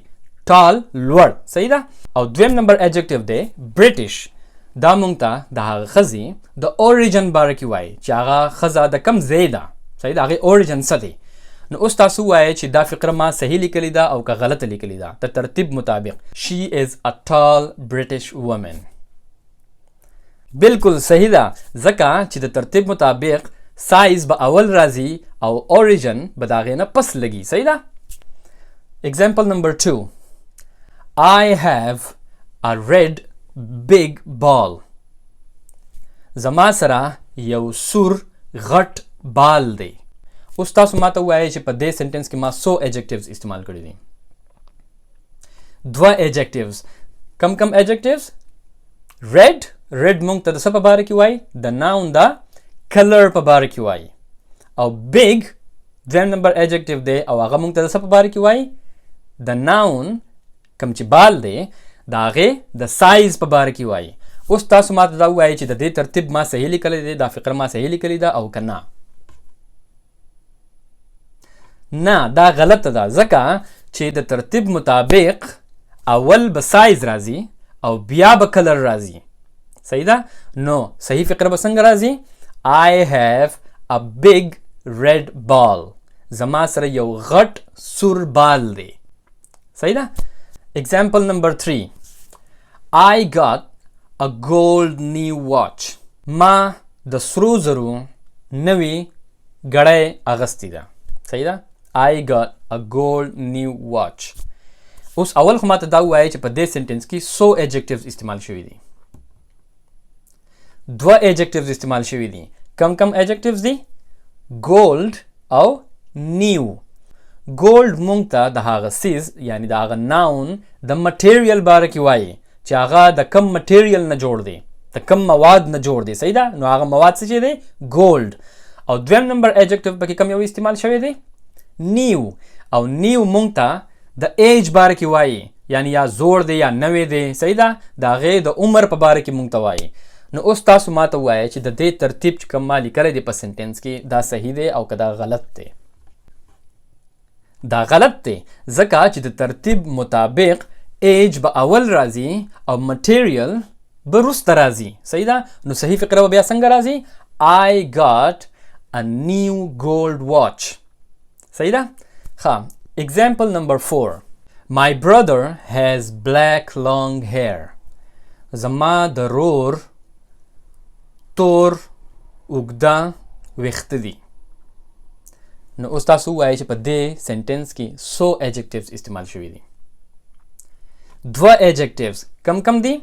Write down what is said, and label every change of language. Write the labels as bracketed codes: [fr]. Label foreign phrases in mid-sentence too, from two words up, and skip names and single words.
[ps] tall لوړ. صحیح ده. او دویم نمبر adjective دی British. دا مونږ ته د هغه ښځې د origin باره کې وایي چې هغه ښځه د کم ځای ده. صحیح ده. هغې origin څه دی. نو اوس تاسو وایئ چې دا فقره ما صحیح لیکلې ده او که غلطه لیکلې ده. د ترتیب مطابق [en] she is a tall British woman. [ps] بالکل صحیح ده ځکه چې د ترتیب مطابق سایز به اول راځي او origin به د هغې نه پس لګي. صحیح ده. [en] example number 2. I have a red big ball. [ps] زما سره یو سور غټ بال دی. اوس تاسو ما ته ووایئ چې په دې سنټنس کې ما څو adjectives استعمال کړي دي. 2 adjectives. کم adjectives؟ red مونږ ته د څه په باره کې وایي؟ د noun د color په باره کې وایي. او big دویم نمبر adjective دی او هغه مونږ ته د څه په باره کې وایي؟ د noun کم چې بال دی د هغې د سایز په باره کې وایي. اوس تاسو ما ته دا ووایئ چې د دې ترتیب ما صحیح لیکلی دی، دا فقره ما صحیح لیکلی ده او که نه. نه، دا غلطه ده ځکه چې د ترتیب مطابق اول به سایز راځي او بیا به کلر راځي. صحیح ده. نو صحیح فقره به څنګه راځي؟ [en] I have a big red ball. [ps] زما سره یو غټ سور بال دی. صحیح ده. [en] example number 3. I got a gold new watch. [ps] ما د سرو زرو نوی ګړۍ اغستی ده. صحیح ده. [en] I got a gold new watch. [ps] اوس اول خو ماته دا ووایئ چې په دې سنټنس کې څو adjectives استعمال شوي دي. 2 adjectives استعمال شوي دي. کم adjectives دي؟ gold او new. gold مونږ ته د هغه څیز یعنی د هغه noun د material باره کې وایي چې هغه د کم material نه جوړ دی، د کم مواد نه جوړ دی. صحیح ده. نو هغه مواد څه دی؟ gold. او دویم نمبر adjective پکې کم یو استعمال شوی دی؟ new. او نیو مونږ ته د ایج باره کې وایي، یعنی یا زوړ دی یا نوی دی، صحیح ده، د هغې د عمر په باره کې مونږ ته وایي. نو اوس تاسو ما ته ووایئ چې د دې ترتیب چې کوم ما لیکلی دی په سنټنس کې دا صحیح دی او که دا غلط دی. دا غلط دی ځکه چې د ترتیب مطابق ایج به اول راځي او مټیریل به وروسته راځي، صحیح ده. نو صحیح فقره به بیا څنګه راځي؟ [en] I got a new gold watch. [ps] صحیح ده. ښه، [en] example number 4. My brother has black long hair. [ps] زما د رور تور اوږده ویښته دي. نو اوس تاسو ووایئ چې په دې سنټنس کې څو ایجکټیوز استعمال شوي دي. 2 ایجکټیوز کم کم دي؟